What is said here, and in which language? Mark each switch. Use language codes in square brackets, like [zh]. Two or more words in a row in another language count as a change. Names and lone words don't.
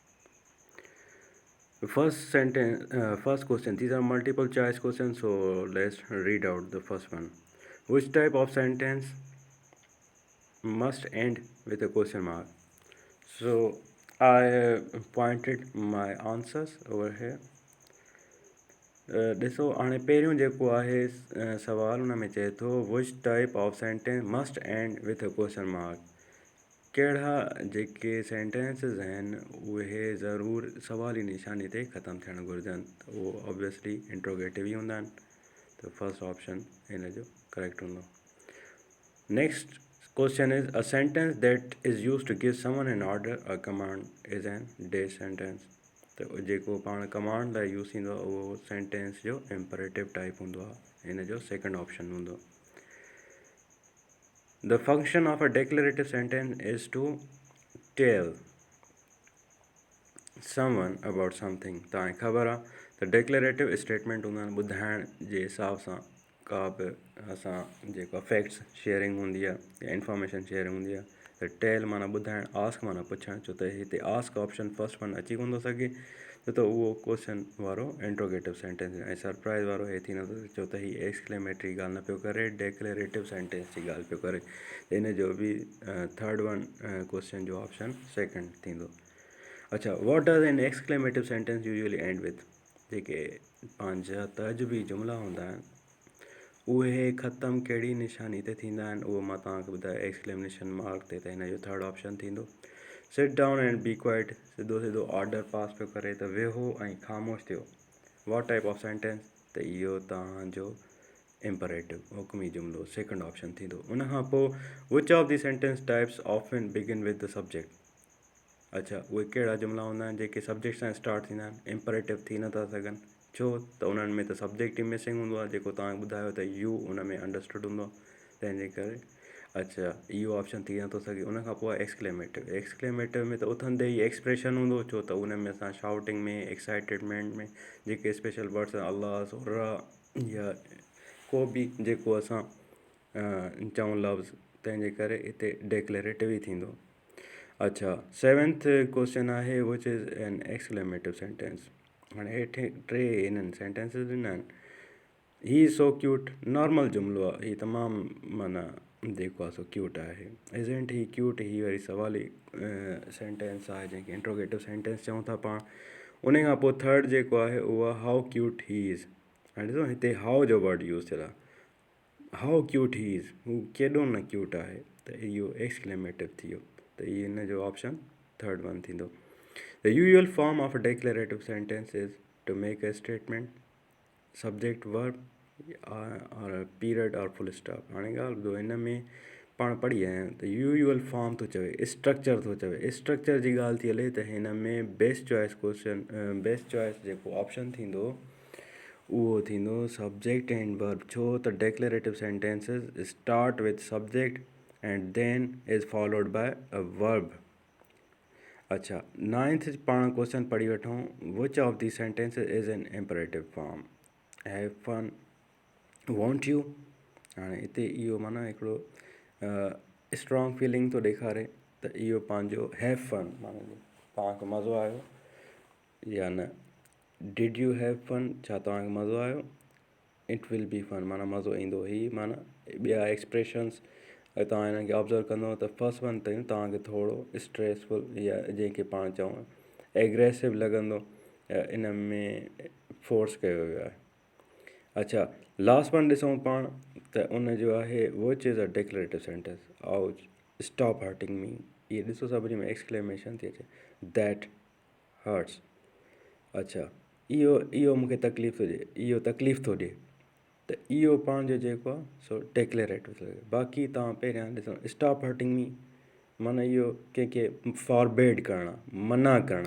[en] The first sentence, first question. These are multiple choice questions, so let's read out the first one. Which type of sentence must end with a question mark? So I pointed my answers over here. [sd] ॾिसो हाणे पहिरियों जेको आहे सवाल हुन में चए थो [en] which type of sentence must end with a question mark [sd] कहिड़ा जेके सेंटेंसिस आहिनि उहे ज़रूरु सवाली निशानी ते ख़तमु थियणु घुरिजनि त उहो [en] obviously interrogative [sd] ई हूंदा आहिनि त [en] first option [sd] हिन जो करेक्ट हूंदो. [en] next question is a sentence that is use to give someone an order a command is an day sentence. [sd] त जेको पाण कमांड लाइ यूज़ थींदो आहे उहो सेंटेंस जो [en] imperative type [sd] हूंदो आहे. हिन जो [en] second option [sd] हूंदो. [en] The function of a declarative sentence is to tell someone about something. [sd] तव्हांखे ख़बर आहे त [en] declarative statement [sd] हूंदा आहिनि ॿुधाइण जे हिसाब सां का बि असां जेका [en] facts sharing [sd] हूंदी आहे या [en] information sharing [sd] हूंदी आहे त टेल माना ॿुधाइणु, आस्क माना पुछणु. छो त हिते [en] ask option first one [sd] अची कोन थो सघे त उहो क्वेश्चन वारो [en] interrogative sentence [sd] ऐं सरप्राइज़ वारो हे थी नथो छो त हीअ एक्सक्लेमेटरी ॻाल्हि न पियो करे, [en] declarative sentence [sd] जी ॻाल्हि पियो करे. इन जो बि [en] third one question [sd] जो [en] option second [sd] थींदो. [en] अच्छा, what does an exclamative sentence usually end with. [sd] जेके पंहिंजा तर्जुबी जुमिला हूंदा आहिनि उहे ख़तमु कहिड़ी निशानी ते थींदा आहिनि उहो मां तव्हांखे ॿुधायो [en] exclamation mark [sd] ते. त हिन जो [en] third option [sd] थींदो. [en] sit down and be quiet. [sd] सिधो सिधो ऑर्डर पास पियो करे त वेहो ऐं ख़ामोश थियो. [en] what type of sentence. [sd] त इहो तव्हांजो इम्परेटिव हुकुमी जुमिलो [en] second option [sd] थींदो. उन खां पोइ [en] which of the sentence types often begin with the subject. [sd] अच्छा, उहे कहिड़ा जुमिला हूंदा आहिनि जेके सब्जेक्ट सां स्टार्ट थींदा आहिनि, इम्परेटिव थी नथा सघनि. छो त उन्हनि में त सब्जेक्ट ई मिसिंग हूंदो आहे जेको तव्हांखे ॿुधायो त यू उन में अंडरस्टूड हूंदो आहे. तंहिंजे करे अच्छा इहो ऑप्शन थी नथो सघे. उन खां पोइ एक्सक्लेमेटिव. एक्सक्लेमेटिव में त उथंदे ई एक्सप्रेशन हूंदो छो त उन में असां शाउटिंग में, एक्साइटेडमेंट में जेके [en] special words [sd] अल्लाह सोरा या को बि जेको असां चऊं लफ़्ज़, तंहिंजे करे हिते डेक्लेरेटिव ई थींदो. [en] अच्छा, seventh question आहे which is an exclamative sentence. [sd] हाणे हेठि टे हिननि सेंटेंसिस ॾिना आहिनि. ही [en] so cute [sd] नॉर्मल जुमिलो आहे. हीउ तमामु माना जेको आहे [en] so cute [sd] आहे. [en] isn't he cute. [sd] ही वरी सवाली सेंटेंस आहे जंहिंखे [en] interrogative sentence [sd] चऊं था पाण. उन खां पोइ थर्ड जेको आहे उहो आहे [en] how cute he is. [sd] हाणे ॾिसो हिते हाउ जो वर्ड यूज़ थियल आहे. [en] how cute he is, [sd] हू केॾो न क्यूट आहे. त इहो एक्सक्लेमेटिव थी वियो. त इहो हिन जो [en] option third one [sd] थींदो. [en] the usual form of a declarative sentence is to make a statement, subject verb और period and full stop. [sd] हाणे ॻाल्हि ॿुधो, हिन में पाण पढ़ी आया आहियूं त [en] usual form [sd] थो चवे, स्ट्रक्चर थो चवे. स्ट्रक्चर जी ॻाल्हि थी हले त हिन में [en] best choice question, best choice [sd] जेको ऑप्शन थींदो उहो थींदो [en] subject and verb. [sd] छो त [en] declarative sentences start with subject and then is followed by a verb. [sd] अच्छा, नाइन्थ पाण क्वेश्चन पढ़ी वठूं. [en] which of the sentences is an imperative form. have fun, won't you. [sd] हाणे हिते इहो माना हिकिड़ो [en] strong feeling [sd] थो ॾेखारे त इहो पंहिंजो [en] have fun [sd] माना तव्हांखे मज़ो आयो या न. [en] did you have fun, [sd] छा तव्हांखे मज़ो आयो. [en] it will be fun [sd] माना मज़ो ईंदो. ही माना ॿिया एक्सप्रेशंस अगरि तव्हां हिननि खे ऑब्ज़र्व कंदव त [en] first one [sd] ताईं तव्हांखे थोरो स्ट्रेसफुल या जंहिंखे पाण चऊं एग्रेसिव लॻंदो, इन में फोर्स कयो वियो आहे. अच्छा, [en] last one [sd] ॾिसूं पाण त उन जो आहे [en] which is a declarative sentence. ouch, stop hurting me. [sd] इहे ॾिसो सभिनी में एक्सक्लेमेशन थी अचे. [en] that hurts. [sd] अच्छा, इहो मूंखे तकलीफ़ थो ॾिए, इहो तकलीफ़ थो ॾिए. त इहो पंहिंजो जेको आहे सो डेक्लेरेटिव थो लॻे. बाक़ी तव्हां पहिरियां ॾिसो [en] stop hurting me [sd] माना इहो कंहिंखे फॉरबेड करणा, [hi] मना करणा.